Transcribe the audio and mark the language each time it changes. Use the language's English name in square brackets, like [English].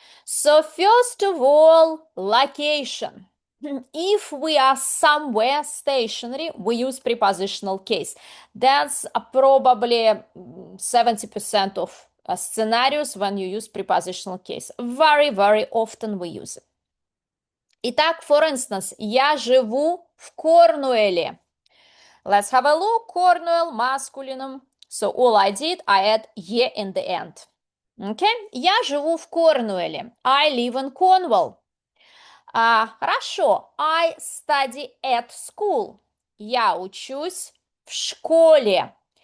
[English] So first of all, location. If we are somewhere stationary, we use prepositional case. That's probably 70% of scenarios when you use prepositional case. Very, very often we use it. [Russian] Итак, [English] for instance, [Russian] я живу в Корнуэле. [English] Let's have a look. Cornwall, masculine. So all I did, I add ye in the end. Okay? [Russian] Я живу в Корнуэле. [English] I live in Cornwall. [Russian] Хорошо. [English] I study at school. [Russian] Я учусь в школе.